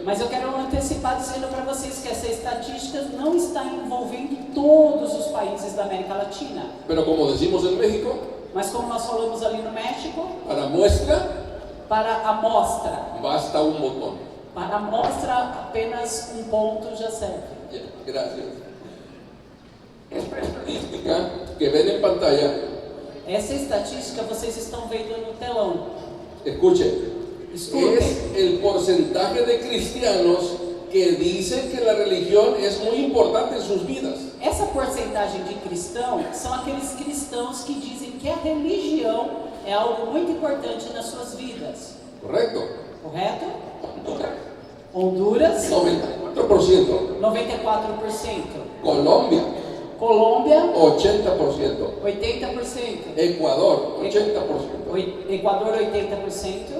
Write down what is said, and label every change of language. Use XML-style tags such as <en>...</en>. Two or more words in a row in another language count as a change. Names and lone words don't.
<pt>Mas eu quero antecipar dizendo para vocês que essa estatística não está envolvendo todos os países da América Latina.</pt> <es>Pero como decimos en México,</es> <pt>Mas como nós falamos ali no México,</pt> <es>para muestra</es> <pt>para a amostra.</pt> <es>basta un botón.</es> <pt>Para a amostra, apenas um ponto já serve.</pt> <es>Ya, gracias. Esta estadística que ven en pantalla</es> <pt>Essa estatística vocês estão vendo no telão.</pt> <es>Escuchen, Escuchen. es el porcentaje de cristianos que dicen que la religión es muy importante en sus vidas.</es> <pt>Essa porcentagem de cristãos são aqueles cristãos que dizem que a religião é algo muito importante nas suas vidas.</pt> <es>¿Correcto?</es> <pt>Correto? Honduras,</pt> <es>94%.</es> <pt>94%.</pt> <es>Colombia,</es> <pt>Colômbia,</pt> <es>80%.</es> <pt>80%.</pt> <es>Ecuador, 80%.</es> <pt>Equador, 80%.</pt>